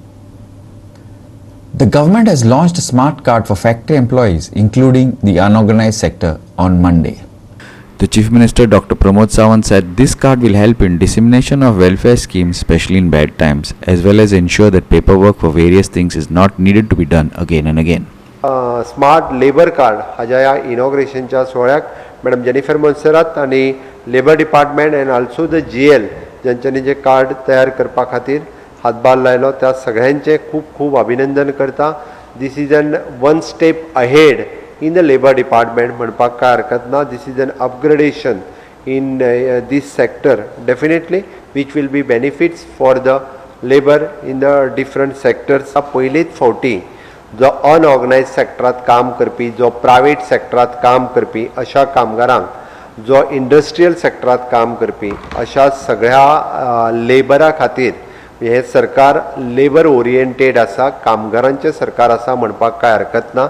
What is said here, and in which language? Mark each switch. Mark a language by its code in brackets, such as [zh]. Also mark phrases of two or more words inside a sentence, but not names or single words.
[en] The government has launched a smart card for factory employees, including the unorganized sector, on Monday. The Chief Minister Dr. Pramod Sawant said this card will help in dissemination of welfare schemes, especially in bad times, as well as ensure that paperwork for various things is not needed to be done again and again. smart labour card [kok] हाज्या ह्या इनॉग्रेशनच्या सोहळ्याक मॅडम जेनिफर मोन्सेरात आणि [en] Labour Department and also the GL [kok] ज्यांच्यांनी जे कार्ड तयार करपा खातीर हातभार लायलो त्या सगळ्यांचे खूप खूप अभिनंदन करता. [en] This is an one step ahead in the Labour Department [kok] म्हणपाक काय हरकत ना. [en] This is an upgradation in these sector definitely which will be benefits for the labour in the different sectors. [kok] पयलीच फावटी जो अनऑर्गनायज सेक्टरांत काम करपी, जो प्रायवेट सेक्टरांत काम करपी अशा कामगारांक, जो इंडस्ट्रियल सेक्टरांत काम करपी अशा सगळ्या लेबरा खातीर हे सरकार [en] labour oriented [kok] आसा, कामगारांचें सरकार आसा म्हणपाक काय हरकत ना.